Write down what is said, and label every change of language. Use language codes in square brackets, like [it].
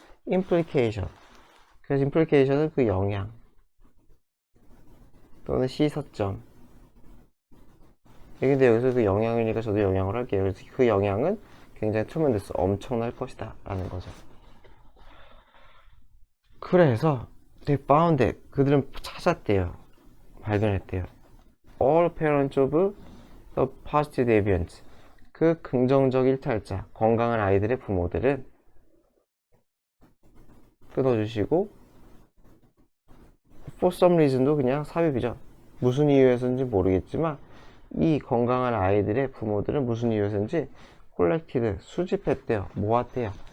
[en] implication. [ko] 그래서 implication은 그 영향 또는 시사점. 근데 여기서 그 영향이니까 저도 영향을 할게요. 그래서 그 영향은 굉장히 tremendous, 엄청날 것이다 라는 거죠. 그래서 [en] they found it. [ko] 그들은 찾았대요. 발견했대요. [en] all parents of the positive deviants. [ko] 그 긍정적 일탈자, 건강한 아이들의 부모들은 끊어주시고 [en] for some reason [ko] 도 그냥 삽입이죠. 무슨 이유에서인지 모르겠지만 이 건강한 아이들의 부모들은 무슨 이유에서인지 collected, 수집했대요. 모았대요.